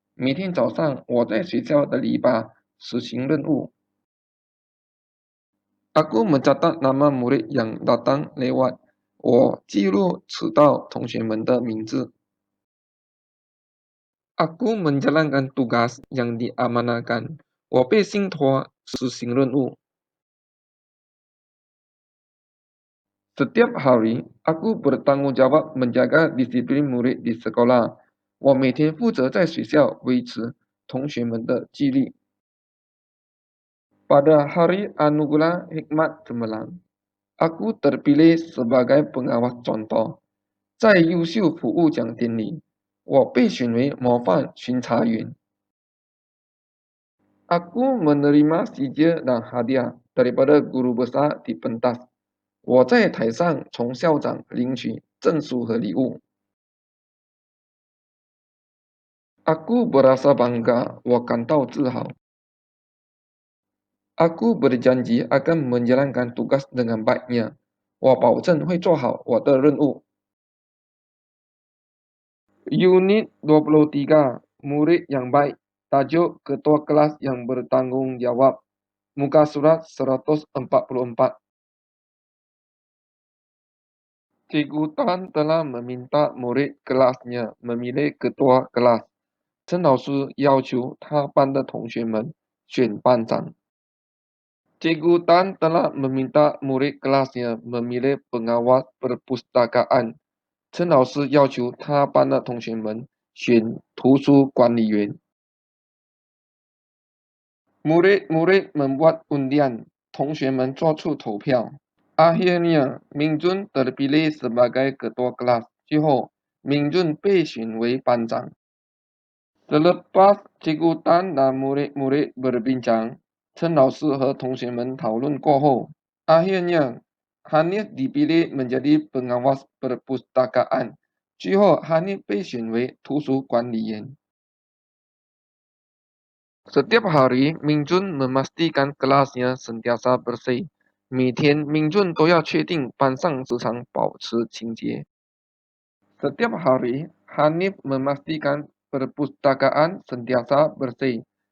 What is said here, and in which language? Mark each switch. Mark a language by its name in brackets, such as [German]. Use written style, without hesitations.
[Chinese] 每天早上，我在学校的篱笆实行任务. [Malay] Aku mencatat nama murid yang datang lewat. [Chinese] 我记录迟到同学们的名字. [Malay] Aku menjalankan tugas yang diamanahkan. [Chinese] 我被信托实行任务. [Malay] Setiap hari, aku bertanggung jawab menjaga disiplin murid di sekolah. [Chinese] 我每天负责在学校维持同学们的纪律. [Malay] Pada hari anugerah hikmat cemerlang, aku terpilih sebagai pengawas contoh. [Chinese] 在优秀服务奖典礼，我被选为模范巡查员. [Malay] Aku menerima sijil dan hadiah daripada guru besar di pentas. [Chinese] 我在台上从校长领取证书和礼物. [Malay] Aku berasa bangga, [Chinese] 我感到自豪. [Malay] Aku berjanji akan menjalankan tugas dengan baiknya. [Chinese] 我保证会做好我的任务. [Malay] Unit 23 Murid yang baik. Tajuk Ketua Kelas yang bertanggung jawab. Muka surat 144. Cikgu Tan telah meminta murid kelasnya memilih ketua kelas. [Chinese] 陈老师要求他班的同学们选班长. [Malay] Cikgu Tan telah meminta murid kelasnya memilih pengawas perpustakaan. [Chinese] 陈老师要求他班的同学们选图书管理员. [Malay] Murid-murid membuat undian. [Chinese] 同学们做出投票. [Malay] Akhirnya, Mingjun terpilih sebagai ketua kelas. [Chinese] 最后，Mingjun 被选为班长. [Malay] Selepas Cikgu Tan dan murid-murid berbincang, [Chinese] 陈老师和同学们讨论过后, [Malay] akhirnya Hanif dipilih menjadi pengawas perpustakaan. [Chinese] 最后Hanif 被选为图书管理员. [Malay] Setiap hari, Mingjun memastikan kelasnya sentiasa bersih. [Chinese] 每天Mingjun 都要确定班上时常保持清洁. [Malay] Setiap hari, Hanif memastikan perpustakaan sentiasa bersih.